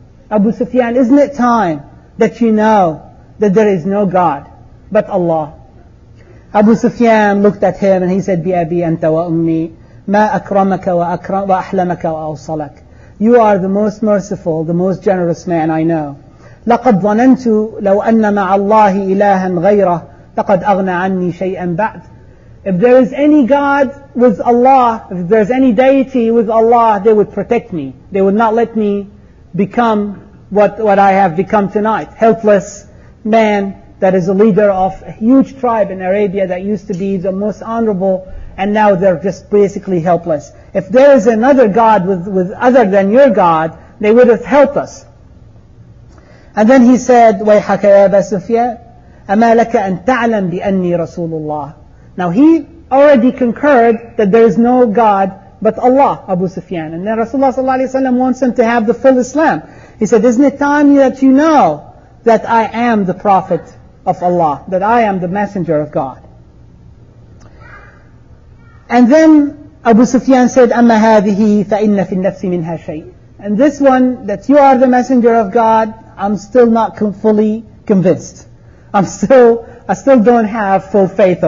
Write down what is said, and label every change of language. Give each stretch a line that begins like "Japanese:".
English: Abu Sufyan, isn't it time that you know that there is no God but Allah? Abu Sufyan looked at him and he said,
Arabic: بِأَبِي أَنْتَ وَأُمِّي مَا أَكْرَمَكَ وَأَحْلَمَكَ وَأَوْصَلَكَ.
English: You are the most merciful, the most generous man I know.
Arabic: لقد ظننت لو أن مع الله إلها غيره لقد أغنى عني شيئا بعد.
English: If there is any God with Allah, if there's any deity with Allah, they would protect me. They would not let me become what I have become tonight. Helpless man that is a leader of a huge tribe in Arabia that used to be the most honorable, and now they're just basically helpless. If there is another God with other than your God, they would have helped us. And then he said,
Arabic: وَيْحَكَ يَا أَبَا سُفْيَانَ أَمَا لَكَ أَن تَعْلَمْ بِأَنِّي رَسُولُ اللَّهِ.
English: Now he already concurred that there is no God but Allah, Abu Sufyan. And then Rasulullah ﷺ wants him to have the full Islam. He said, isn't it time that you know that I am the Prophet of Allah, that I am the messenger of God? And then Abu Sufyan said,
Arabic: أَمَّا هَذِهِ فَإِنَّ فِي النَّفْسِ مِنْهَا شَيْءٍ.
English: And this one, that you are the messenger of God, I'm still not fully convinced. I still don't have full faith of